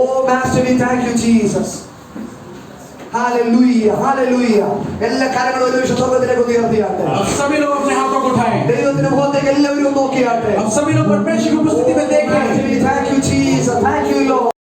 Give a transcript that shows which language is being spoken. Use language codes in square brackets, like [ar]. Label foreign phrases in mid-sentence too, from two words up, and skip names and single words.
[en] Master, we thank you, Jesus. Hallelujah, hallelujah. [ml] എല്ലാ കരങ്ങളും ഒരു നിമിഷം സ്വർഗ്ഗത്തിലേക്ക് ഉയർത്തിയാട്ടെ. [hi] अब सभी लोग अपने हाथों को उठाएं. [ml] ദൈവത്തിന്റെ മുഖത്തേക്ക് എല്ലാവരും നോക്കിയാട്ടെ. [hi] अब सभी लोग परमेश्वर की उपस्थिति में देखें. [en] Master, we thank you, Jesus. Thank you, Lord.